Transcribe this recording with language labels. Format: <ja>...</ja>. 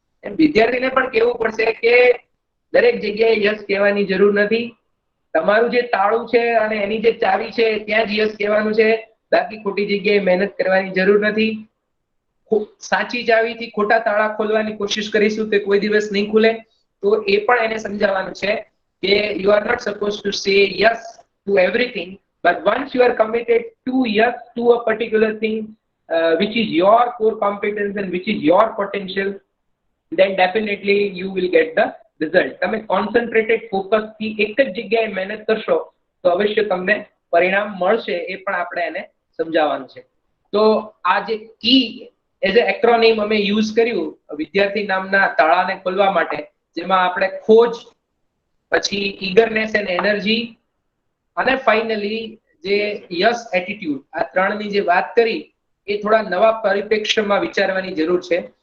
<gu>એમ વિદ્યાર્થીને પણ કહેવું પડશે કે દરેક જગ્યાએ યસ કહેવાની જરૂર નથી. તમારું જે તાળું છે અને એની જે ચાવી છે ત્યાં જ યસ કહેવાનું છે, બાકી ખોટી જગ્યાએ મહેનત કરવાની જરૂર નથી. સાચી ચાવીથી ખોટા તાળા ખોલવાની કોશિશ કરીશું તે કોઈ દિવસ નહીં ખુલે. તો એ પણ એને સમજાવવાનું છે કે</gu> <en>You are not suppose to say yes to everything, but once you are committed to yes to a particular thing which is your core competence and which is your potential, then definitely you will get the result.</en> <gu>તમે concentrated ફોકસથી એક જ જગ્યાએ મહેનત કરશો તો અવશ્ય તમને પરિણામ મળશે. એ પણ આપણે એને સમજાવવાનું છે. તો આ જે કી એઝ એ એક્રોનિમ અમે યુઝ કર્યું વિદ્યાર્થી નામના તાળાને ખોલવા માટે, જેમાં આપણે ખોજ, પછી ઈગરનેસ એન્ડ એનર્જી અને ફાઇનલી જે યસ એટીટ્યુડ, આ ત્રણની જે વાત કરી એ થોડા નવા પરિપ્રેક્ષ્યમાં વિચારવાની જરૂર છે.</gu>